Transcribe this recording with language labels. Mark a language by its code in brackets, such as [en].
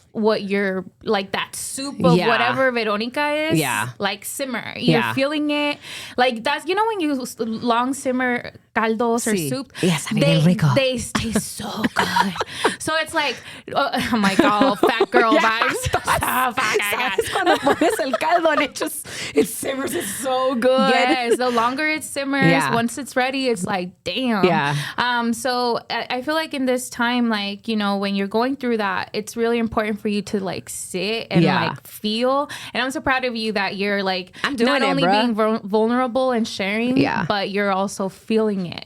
[en] what you're like, that soup of whatever Veronica is. Yeah. Like simmer. You're feeling it. Like that's, you know, when you long simmer caldos or soup, they taste so good. So it's like, I'm like all fat girl vibes. [es] Sabes cuando pones el caldo [en] and it simmers. It's so good. Yes, the longer it simmers, once it's ready, it's like, damn. Yeah. So I feel like in this time, like, you know, when you're going through that, it's really important for you to like sit and like feel. And I'm so proud of you that you're like not only being vulnerable and sharing, but you're also feeling it.